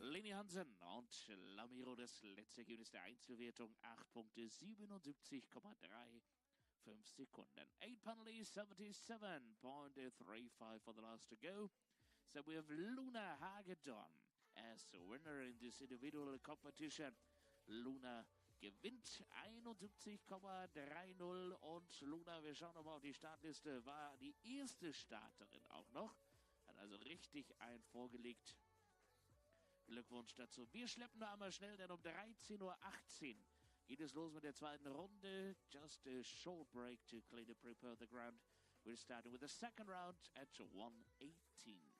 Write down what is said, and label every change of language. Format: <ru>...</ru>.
<de>Leni Hansen und Lamiro, das letzte Ergebnis der Einzelwertung, 8 Punkte, 77,35 Sekunden.</de> <en>8 penalties, 77.35 for the last to go. So we have Luna Hagen as a winner in this individual competition.</en> <de>Luna gewinnt 71,30 und Luna, wir schauen nochmal auf die Startliste, war die erste Starterin auch noch. Hat also richtig einen vorgelegt. Glückwunsch dazu. Wir schleppen noch einmal schnell, denn um 13:18 Uhr geht es los mit der zweiten Runde.</de> <en>Just a short break to clean and prepare the ground. We're starting with the second round at 1:18.</en>